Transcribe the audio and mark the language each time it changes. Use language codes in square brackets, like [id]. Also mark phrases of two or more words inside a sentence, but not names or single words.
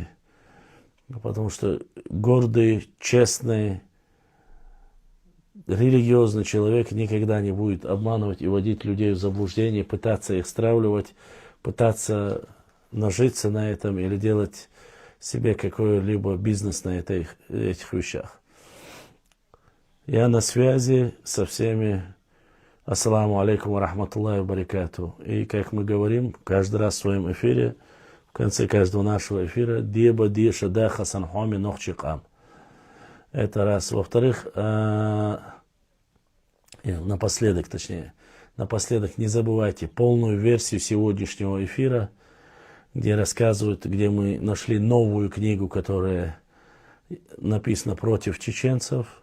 [ru] Потому что гордый, честный, религиозный человек никогда не будет обманывать и вводить людей в заблуждение, пытаться их стравливать, пытаться нажиться на этом или делать себе какой-либо бизнес на этих вещах. Я на связи со всеми. [ar] السلام عليكم ورحمة الله وبركاته. [ru] И как мы говорим каждый раз в своем эфире, в конце каждого нашего эфира, [ce] «Деба диша да хасан хоми нохчикам». [ru] Это раз. Во-вторых, напоследок не забывайте полную версию сегодняшнего эфира, где рассказывают, где мы нашли новую книгу, которая написана против чеченцев.